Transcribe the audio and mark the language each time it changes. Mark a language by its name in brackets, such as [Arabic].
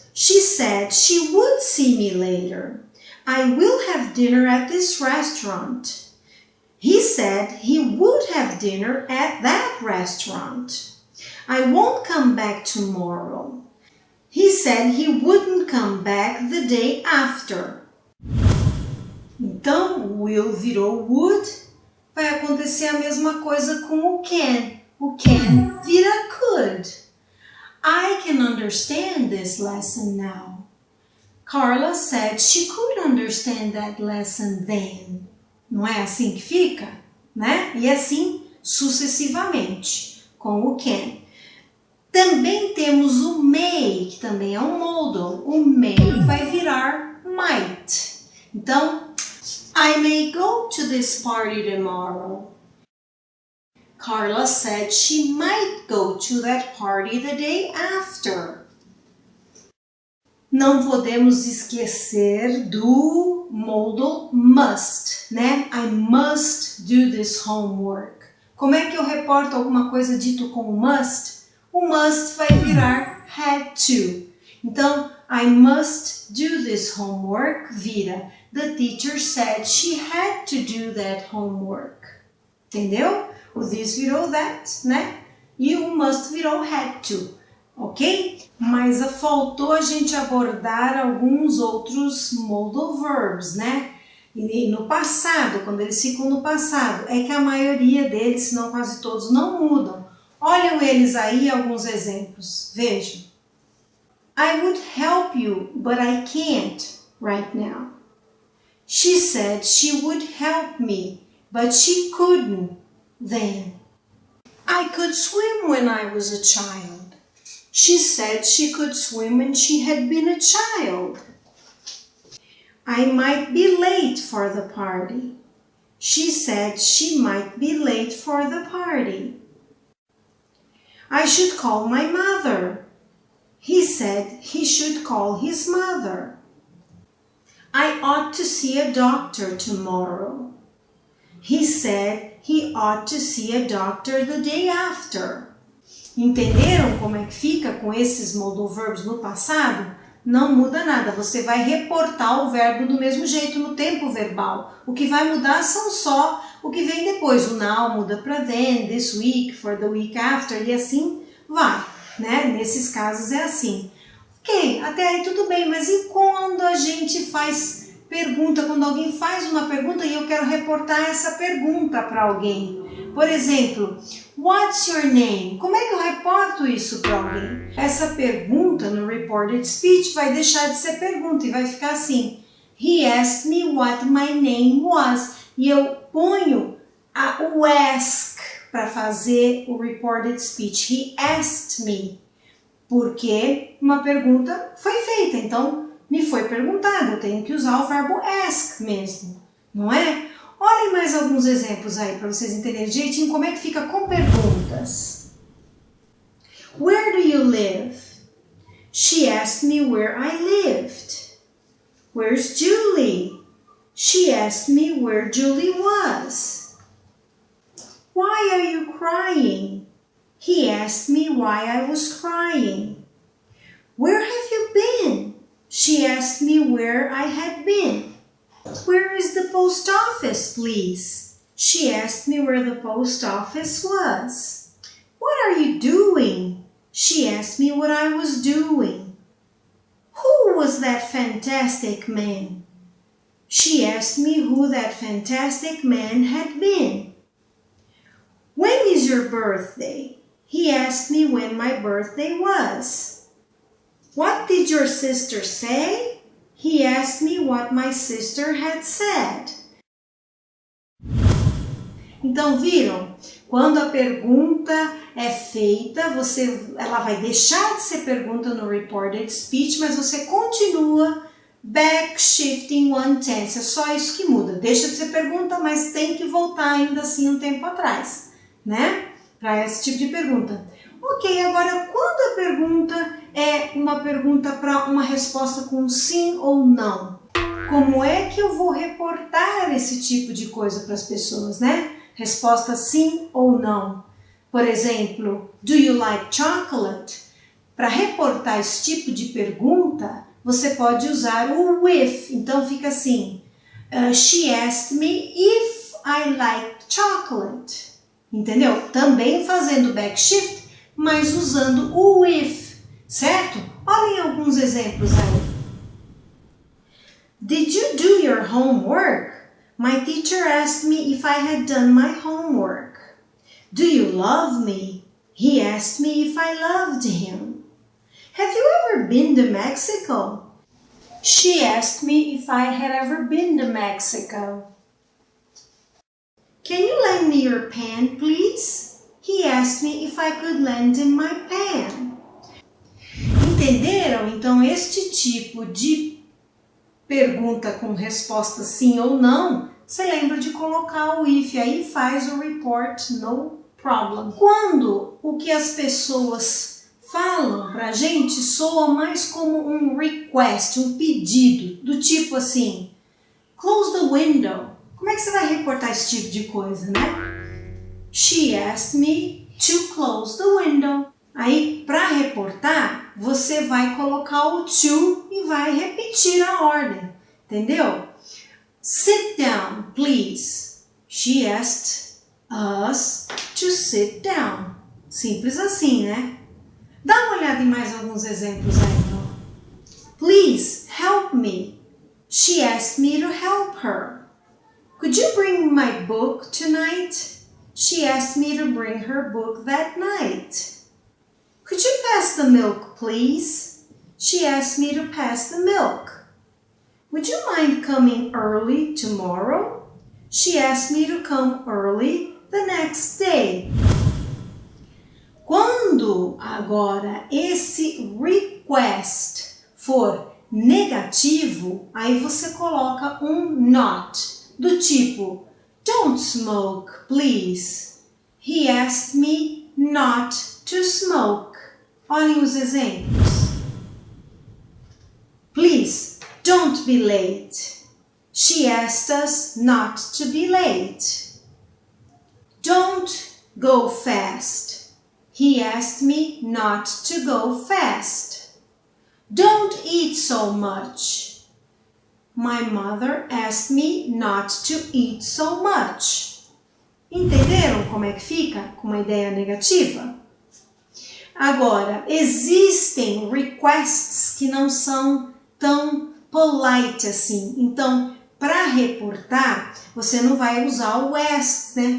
[English] She said she would see me later. I will have dinner at this restaurant. He said he would have dinner at that restaurant. I won't come back tomorrow. He said he wouldn't come back the day after. [Portuguese] Então, will virou would. Vai acontecer a mesma coisa com o can. O can vira could. [English] I can understand this lesson now. Carla said she could understand that lesson then. [Portuguese] Não é assim que fica? Né? E assim sucessivamente, com o can. Também temos o may, que também é um modal. O may vai virar might. Então, [English] I may go to this party tomorrow. Carla said she might go to that party the day after. [Portuguese] Não podemos esquecer do modal must, né? [English] I must do this homework. [Portuguese] Como é que eu reporto alguma coisa dito com must? O must vai virar had to. Então, [English] I must do this homework [Portuguese] vira [English] the teacher said she had to do that homework. [Portuguese] Entendeu? O this virou that, né? E o must virou had to, ok? Mas faltou a gente abordar alguns outros modal verbs, né? E no passado, quando eles ficam no passado, é que a maioria deles, se não quase todos, não mudam. Olham eles aí alguns exemplos. Vejam. [English] I would help you, but I can't right now. She said she would help me, but she couldn't then. I could swim when I was a child. She said she could swim when she had been a child. I might be late for the party. She said she might be late for the party. I should call my mother. He said he should call his mother. I ought to see a doctor tomorrow. He said he ought to see a doctor the day after. [Portuguese] Entenderam como é que fica com esses modal verbs no passado? Não muda nada, você vai reportar o verbo do mesmo jeito no tempo verbal. O que vai mudar são só o que vem depois. O now muda para then, [English] this week, for the week after [Portuguese] e assim vai, né? Nesses casos é assim. Ok, até aí tudo bem, mas e quando a gente faz pergunta, quando alguém faz uma pergunta e eu quero reportar essa pergunta para alguém? Por exemplo, [English] what's your name? [Portuguese] Como é que eu reporto isso para alguém? Essa pergunta no reported speech vai deixar de ser pergunta e vai ficar assim. [English] He asked me what my name was. [Portuguese] E eu ponho o ask para fazer o reported speech. [English] He asked me. [Portuguese] Porque uma pergunta foi feita, então me foi perguntado. Eu tenho que usar o verbo ask mesmo, não é? Olhem mais alguns exemplos aí para vocês entenderem direitinho como é que fica com perguntas. [English] Where do you live? She asked me where I lived. Where's Julie? She asked me where Julie was. Why are you crying? He asked me why I was crying. Where have you been? She asked me where I had been. Where is the post office, please? She asked me where the post office was. What are you doing? She asked me what I was doing. Who was that fantastic man? She asked me who that fantastic man had been. When is your birthday? He asked me when my birthday was. What did your sister say? He asked me what my sister had said. [Portuguese] Então, viram? Quando a pergunta é feita, ela vai deixar de ser pergunta no reported speech, mas você continua [English] back shifting one tense. [Portuguese] É só isso que muda. Deixa de ser pergunta, mas tem que voltar ainda assim um tempo atrás, né? Para esse tipo de pergunta. Ok, agora quando a pergunta é uma pergunta para uma resposta com sim ou não, como é que eu vou reportar esse tipo de coisa para as pessoas, né? Resposta sim ou não. Por exemplo, [English] do you like chocolate? [Portuguese] Para reportar esse tipo de pergunta, você pode usar o with. Então fica assim, [English] she asked me if I liked chocolate. [Portuguese] Entendeu? Também fazendo backshift, mas usando o with, certo? Olhem alguns exemplos aí. [English] Did you do your homework? My teacher asked me if I had done my homework. Do you love me? He asked me if I loved him. Have you ever been to Mexico? She asked me if I had ever been to Mexico. Can you lend me your pen, please? He asked me if I could lend him my pen. [Portuguese] Entenderam? Então, este tipo de pergunta com resposta sim ou não, você lembra de colocar o if, aí faz o report [English] no problem. [Portuguese] Quando o que as pessoas falam pra gente soa mais como um request, um pedido, do tipo assim, [English] close the window. [Portuguese] Como é que você vai reportar esse tipo de coisa, né? [English] She asked me to close the window. [Portuguese] Aí, para reportar, você vai colocar o to e vai repetir a ordem, entendeu? [English] Sit down, please. She asked us to sit down. [Portuguese] Simples assim, né? Dá uma olhada em mais alguns exemplos aí, então. [English] Please, help me. She asked me to help her. Could you bring my book tonight? She asked me to bring her book that night. Could you pass the milk, please? She asked me to pass the milk. Would you mind coming early tomorrow? She asked me to come early the next day. [Portuguese] Quando agora esse request for negativo, aí você coloca um not, do tipo, [English] don't smoke, please. He asked me not to smoke. [Portuguese] Olhem os exemplos. [English] Please, don't be late. She asked us not to be late. Don't go fast. He asked me not to go fast. Don't eat so much. My mother asked me not to eat so much. [Portuguese] Entenderam como é que fica com uma ideia negativa? Agora, existem requests que não são tão polite assim. Então, para reportar, você não vai usar o ask, né?